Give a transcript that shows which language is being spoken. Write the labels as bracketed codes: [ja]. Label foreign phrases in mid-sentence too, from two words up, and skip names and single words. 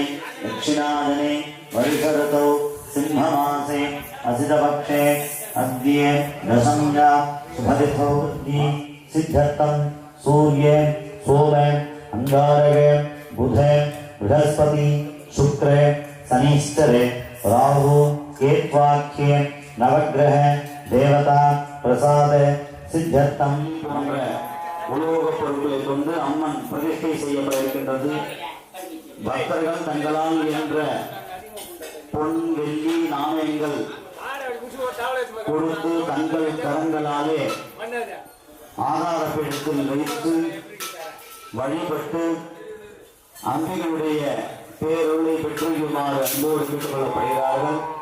[sa] दक्षिणायने वर्षऋतौ सिंहमासे असितपक्षे अद्य दशम्या शुभतिथौ सिद्धर्थं सूर्ये सोमे अंगारके बुधे बृहस्पति शुक्रे शनिश्चरे राहु केत्वाख्ये नवग्रह देवता प्रसाद सिद्धर्थं [ta] உலோக பொருட்களை கொண்டு அம்மன் பிரதிஷ்டை செய்யப்பட்டிருக்கின்றது. பக்தர்கள் தங்களால் என்ற பொன் வெள்ளி நாணயங்கள் கொடுத்து தங்கள் கரங்களாலே ஆதார பீடத்தில் வைத்து வழிபட்டு அம்பிகளுடைய பேரொருளை பெற்றுமாறு அன்போடு கேட்டுக் கொள்ளப்படுகிறார்கள்.